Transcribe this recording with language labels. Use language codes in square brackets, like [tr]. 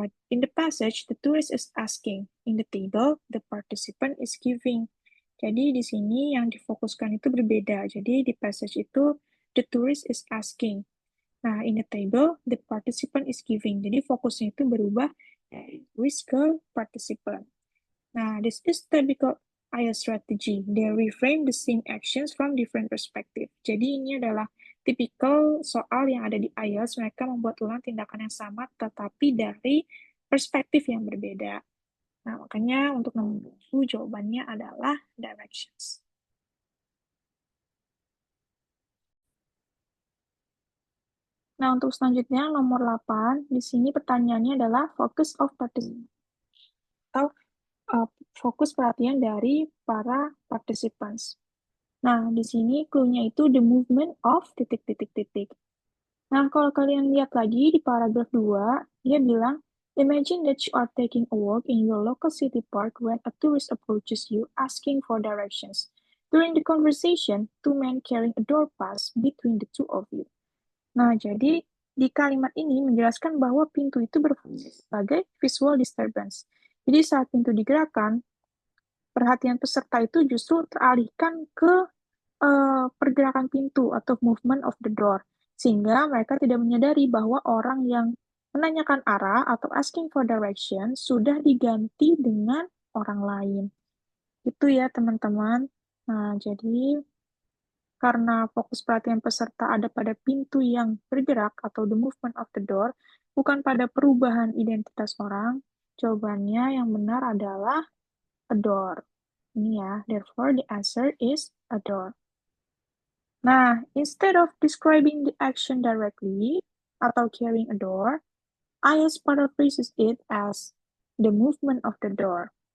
[en] In the passage, the tourist is asking. In the table, the participant is giving. [id] Jadi di sini yang difokuskan itu berbeda. Jadi di passage itu [en] the tourist is asking. [id] Nah, [en] in the table, the participant is giving. [id] Jadi fokusnya itu berubah dari tourist ke participant. [en] Nah, this is typical IELTS strategy. They reframe the same actions from different perspective. [id] Jadi ini adalah tipikal soal yang ada di IELTS. Mereka membuat ulang tindakan yang sama, tetapi dari perspektif yang berbeda. Nah, makanya untuk nomor 7 jawabannya adalah directions. Nah, untuk selanjutnya nomor 8, di sini pertanyaannya adalah focus of participant atau fokus perhatian dari para participants. Nah, di sini clue-nya itu [en] the movement of [id] titik-titik-titik. Nah, kalau kalian lihat lagi di paragraf 2, dia bilang, [en] imagine that you are taking a walk in your local city park when a tourist approaches you asking for directions. During the conversation, two men carrying a door pass between the two of you. [id] Nah, jadi di kalimat ini menjelaskan bahwa pintu itu berfungsi sebagai visual disturbance. Jadi saat pintu digerakkan, perhatian peserta itu justru teralihkan ke pergerakan pintu atau [en] movement of the door, [id] sehingga mereka tidak menyadari bahwa orang yang menanyakan arah atau [en] asking for direction [id] sudah diganti dengan orang lain. Itu ya, teman-teman. Nah, jadi karena fokus perhatian peserta ada pada pintu yang bergerak atau [en] the movement of the door, [id] bukan pada perubahan identitas orang, jawabannya yang benar adalah a door. Ini ya, [en] therefore the answer is a door. Nah, instead of describing the action directly [id] atau [en] carrying a door, IELTS paraphrases it as the movement of the door.